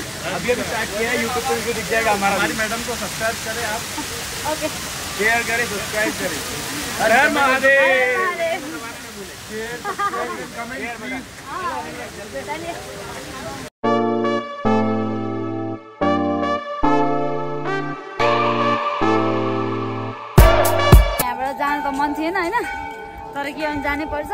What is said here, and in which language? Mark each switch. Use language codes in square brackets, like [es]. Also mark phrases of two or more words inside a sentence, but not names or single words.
[hi] अभी स्टार्ट किया है, यूट्यूब पे भी दिख जाएगा हमारा। हमारी मैडम को सब्सक्राइब करें आप, ओके शेयर करें, सब्सक्राइब करें। हर हर महादेव। [ne] यहाँबाट जानु त मन थिएन होइन, तर के गर्नु जानै पर्छ।